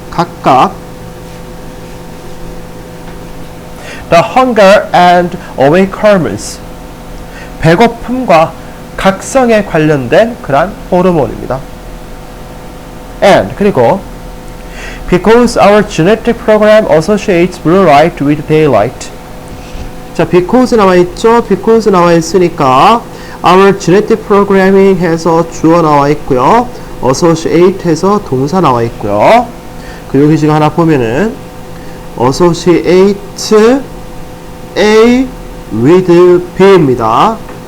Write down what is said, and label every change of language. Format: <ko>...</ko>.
<ko>각각 the hunger and awakeness 배고픔과 각성에 관련된 그러한 호르몬입니다.</ko> <en>and 그리고 because our genetic program associates blue light with daylight.</en> <ko>자, because 나와 있죠. because 나와 있으니까 our genetic programming 해서 주어 나와 있고요. associate 해서 동사 나와 있고요. 그리고 여기 지금 하나 보면은 associate A with B 입니다.</ko>